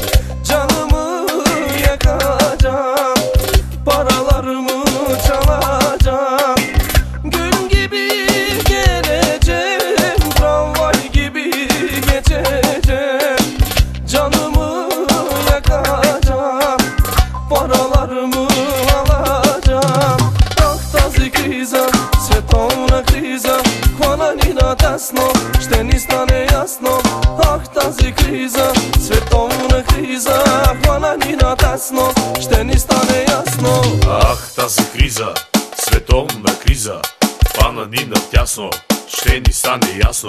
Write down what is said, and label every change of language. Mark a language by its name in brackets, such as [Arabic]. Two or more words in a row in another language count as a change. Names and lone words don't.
[Turkish] Canımı yakacağım, paralarımı çalacağım. Gün gibi geleceğim, tramvay gibi geçeceğim. Canımı yakacağım, paralarımı alacağım. [Bulgarian] Ах, тази криза, световна криза, хвана ни надясно, ще ни стане ясно. Ах, тази криза, световна криза, хвана ни надясно, ще ни стане ясно. ясно. Ах, тази криза, световна криза, хвана ни на тясно, ще ни стане ясно.